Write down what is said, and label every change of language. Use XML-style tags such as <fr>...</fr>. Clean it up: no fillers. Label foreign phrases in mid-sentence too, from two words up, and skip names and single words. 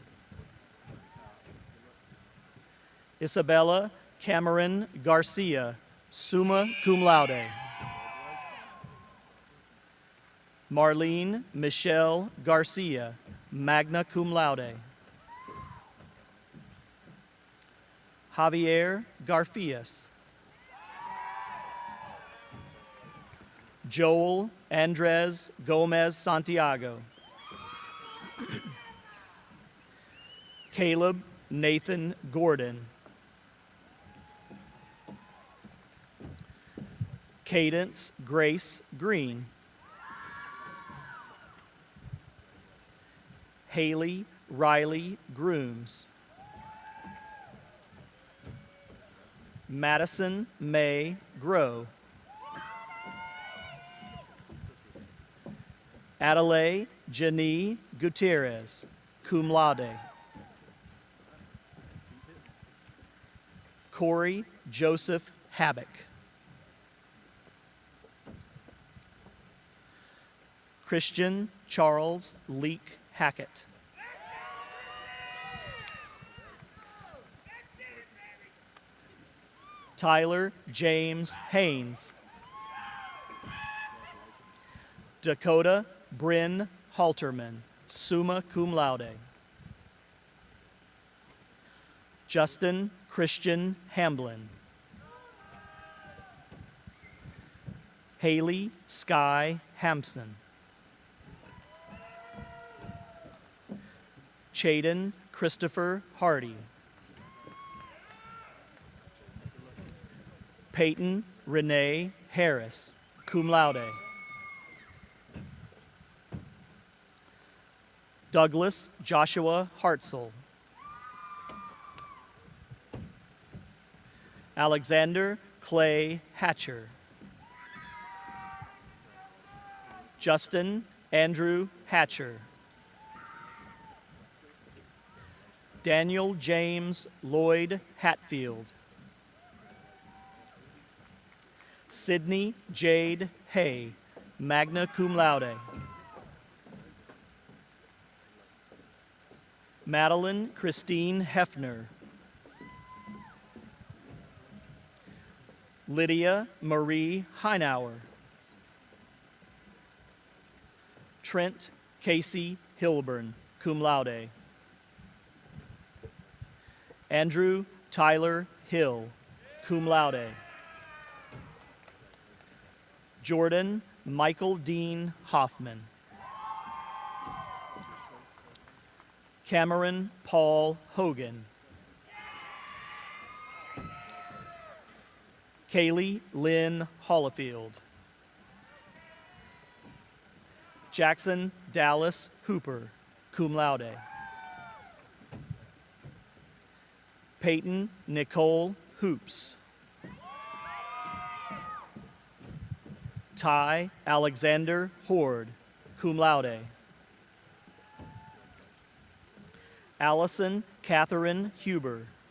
<en>Isabella Cameron Garcia,</en> <la>summa cum laude.</la> <en>Marlene Michelle Garcia,</en> <la>magna cum laude.</la> <en>Javier Garfias. Joel Andres Gomez Santiago. Caleb Nathan Gordon. Cadence Grace Green. Haley Riley Grooms. Madison May Grow. Adelaide Janie Gutierrez,</en> <la>cum laude.</la> <en>Corey Joseph Habbock. Christian Charles Leek Hackett. Tyler James Haynes. Dakota Bryn Halterman,</en> <la>summa cum laude.</la> <en>Justin Christian Hamblin. Haley Sky Hampson. Chaden Christopher Hardy. Peyton Renee Harris,</en> <la>cum laude.</la> <en>Douglas Joshua Hartzell. Alexander Clay Hatcher. Justin Andrew Hatcher. Daniel James Lloyd Hatfield. Sydney Jade Hay,</en> <la>magna cum laude.</la> <en>Madeline Christine Hefner. Lydia Marie Heinauer. Trent Casey Hilburn,</en> <la>cum laude.</la> <en>Andrew Tyler Hill,</en> <la>cum laude.</la> <en>Jordan Michael Dean Hoffman. Cameron Paul Hogan. Kaylee Lynn Hollifield. Jackson Dallas Hooper,</en> <la>cum laude.</la> <en>Peyton Nicole Hoops. Ty Alexander Horde,</en> <la>cum laude.</la> <en>Allison Catherine Huber.</en>